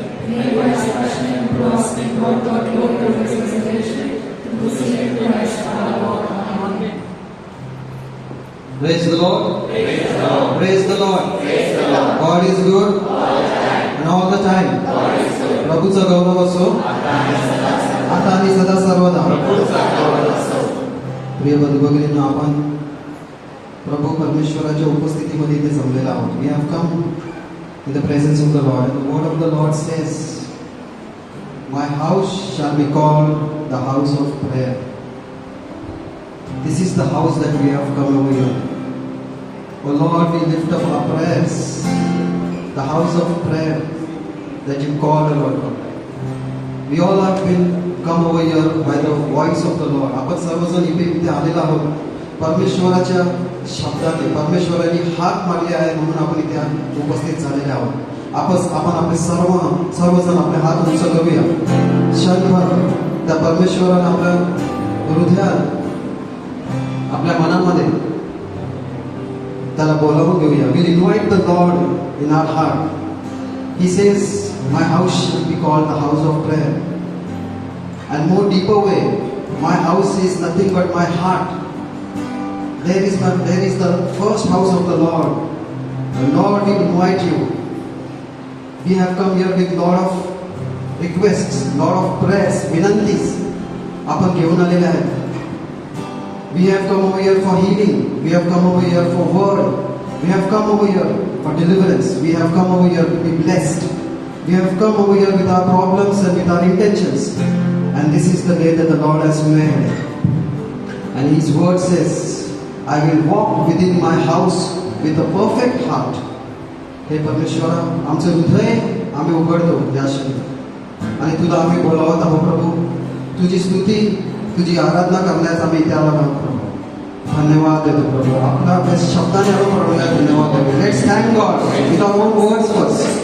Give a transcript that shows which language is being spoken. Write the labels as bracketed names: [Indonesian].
[English] May by his passion and cross be brought God glory of his resurrection, through the same Christ our Lord. Amen. Praise the Lord. Praise the Lord. Praise the Lord. Praise the Lord. God is good and all the time. God is good. [Marathi] प्रभूचा गौरव असो आता आणि सदा सर्वदा. प्रिय बंधू भगिनींनो, आपण प्रभू परमेश्वराच्या उपस्थितीमध्ये इथे जमलेला आहोत. [English] We have come in the presence of the Lord, and the word of the Lord says, "My house shall be called the house of prayer." This is the house that we have come over here. Oh Lord, we lift up our prayers, the house of prayer that you call, Lord God. We all have been come over here by the voice of the Lord. [Marathi] आपण सर्वजण इथे आलेला आहोत परमेश्वराच्या शब्दाने. परमेश्वराने हाक मारली आहे म्हणून आपण इथे उपस्थित झालेले आहोत. आपण आपले सर्वजण आपले हात उंच करूया. क्षणभर त्या परमेश्वराने आपल्या हृदयात, आपल्या मनामध्ये त्याला बोलावून घेऊया. [English] We'll invite the Lord in our heart. He says, "My house shall be called the house of prayer." And more deeper way, my house is nothing but my heart. There is the first house of the Lord. The Lord will invite you. We have come here with lot of requests, lot of prayers, vinantis. [Marathi] आपण घेऊन आलेले आहेत. [English] We have come over here for healing. We have come over here for word. We have come over here for deliverance. We have come over here to be blessed. We have come over here with our problems and with our intentions. And this is the day that the Lord has made. And His word says, "I will walk within my house with a perfect heart." [Marathi] हे परमेश्वरा, आमचे हृदय आम्ही उघडतो या क्षणी आणि तुला आम्ही बोलावत आहोत प्रभू. तुझी स्तुती, तुझी आराधना करण्यास आम्ही इथे आलो आहोत प्रभू. धन्यवाद देतो प्रभू. आपल्या शब्दाने आलो प्रभूला धन्यवाद देतो. [English] Let's thank God with our own words first.